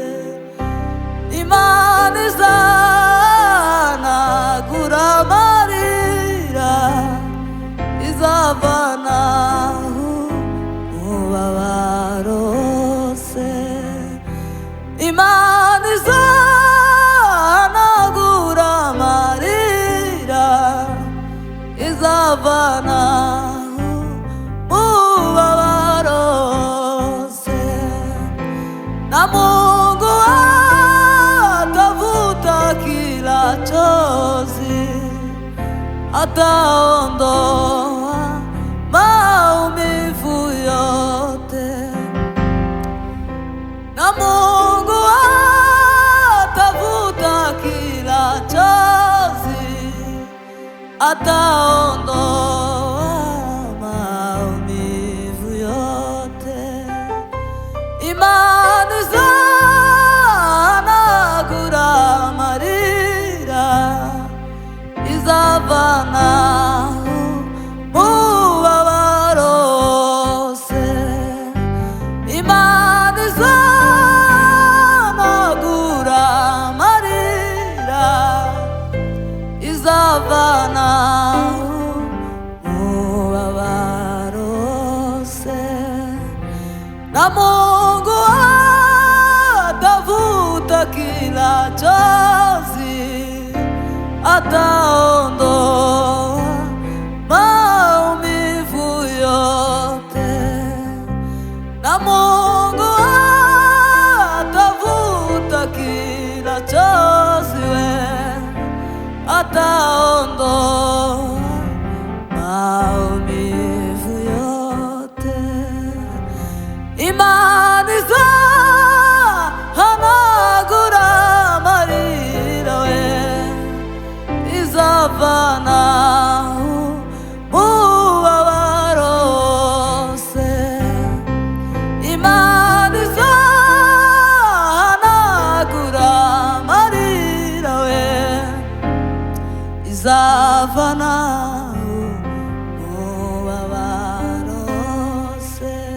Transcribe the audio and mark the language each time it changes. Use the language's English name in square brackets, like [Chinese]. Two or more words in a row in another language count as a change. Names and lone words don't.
[Kinyarwanda] Imana izanagura amarira, izavana umubabaro wose. Imana izanagura amarira, izavana umubabaro wose. [Swahili] Na Mungu atavuta kila chozi, ataondoa maumivu yote. Na Mungu atavuta kila chozi, ataondoa maumivu yote. [Kinyarwanda] Imani izanagura amarira, izavana umubabaro wose. Imana izanagura amarira, izavana umubabaro wose. [Swahili] Na Mungu atavuta kila chozi, ataondoa maumivu yote. Na Mungu atavuta kila chozi, ataondoa maumivu yote. [Kinyarwanda] Imani izanagura amarira, izavana umubabaro wose. Imana izanagura amarira, izavana umubabaro wose.